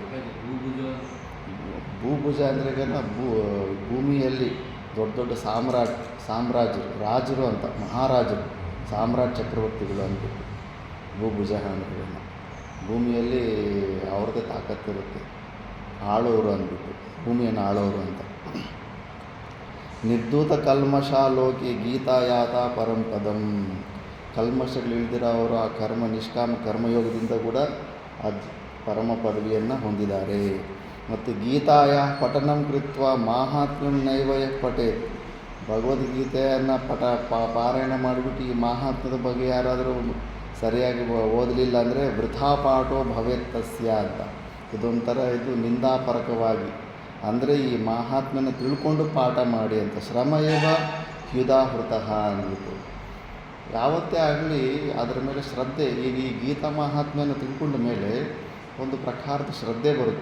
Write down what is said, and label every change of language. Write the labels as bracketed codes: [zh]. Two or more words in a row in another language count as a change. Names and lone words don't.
[kn] ಭೂಭುಜ ಅಂದರೆ ಭೂಮಿಯಲ್ಲಿ ದೊಡ್ಡ ದೊಡ್ಡ ಸಾಮ್ರಾಜ್ಯರು ರಾಜರು ಅಂತ, ಮಹಾರಾಜರು ಸಾಮ್ರಾಟ್ ಚಕ್ರವರ್ತಿಗಳು ಅಂದ್ಬಿಟ್ಟು ಭೂಭುಜ ಅಂದರೆ ಭೂಮಿಯಲ್ಲಿ ಅವ್ರದ್ದೇ ತಾಕತ್ತಿರುತ್ತೆ, ಆಳೋರು ಅಂದ್ಬಿಟ್ಟು ಭೂಮಿಯನ್ನು ಆಳೋರು ಅಂತ. [sa] ನಿರ್ಧೂತ ಕಲ್ಮಷ ಲೋಕೆ ಗೀತಾಯಾತ ಪರಂ ಪದಂ, [kn] ಕಲ್ಮಷಗಳಿಲ್ದಿರೋ ಅವರು ಆ ನಿಷ್ಕಾಮ ಕರ್ಮಯೋಗದಿಂದ ಕೂಡ ಪರಮ ಪದವಿಯನ್ನು ಹೊಂದಿದ್ದಾರೆ. ಮತ್ತು [sa] ಗೀತಾಯ ಪಠನಂ ಕೃತ್ವ ಮಾಹಾತ್ಮ್ಯಂ ನೈವಯ ಪಠೇತ್, [kn] ಭಗವದ್ಗೀತೆಯನ್ನು ಪಾರಾಯಣ ಮಾಡಿಬಿಟ್ಟು ಈ ಮಾಹಾತ್ಮ್ಯದ ಬಗ್ಗೆ ಯಾರಾದರೂ ಸರಿಯಾಗಿ ಓದಲಿಲ್ಲ ಅಂದರೆ [sa] ವೃಥಾ ಪಾಠೋ ಭವೇತ್ ತಸ್ಯ [kn] ಅಂತ. ಇದೊಂಥರ ನಿಂದಾಪರಕವಾಗಿ, ಅಂದರೆ ಈ ಮಾಹಾತ್ಮ್ಯನ ತಿಳ್ಕೊಂಡು ಪಾಠ ಮಾಡಿ ಅಂತ. [sa] ಶ್ರಮ ಏವ ಹ್ಯುದಾಹೃತಃ [kn] ಅಂದ್ಬಿಟ್ಟು ಯಾವತ್ತೇ ಆಗಲಿ ಅದರ ಮೇಲೆ ಶ್ರದ್ಧೆ. ಈಗ ಈ ಗೀತಾ ಮಹಾತ್ಮ್ಯನ ತಿಳ್ಕೊಂಡ ಮೇಲೆ ಒಂದು ಪ್ರಕಾರದ ಶ್ರದ್ಧೆ ಬರುತ್ತೆ.